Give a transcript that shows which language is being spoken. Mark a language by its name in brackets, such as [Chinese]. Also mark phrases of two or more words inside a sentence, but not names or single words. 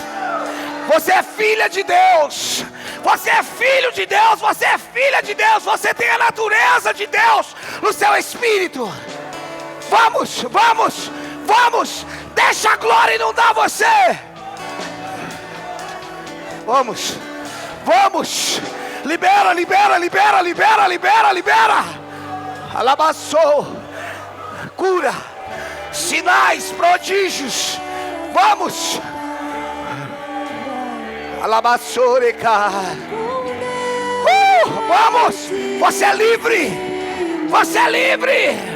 [Portuguese] Você é filha de Deus. Você é filho de Deus. Você é filha de Deus. Você tem a natureza de Deus no seu espírito. Vamos, vamos, vamos. Deixa a glória inundar você. Vamos, vamos. Libera, libera, libera, libera, libera, libera. Alabaçou. Cura. Sinais, prodígios. Vamos. Alabaçoreca. Vamos. Você é livre. Você é livre.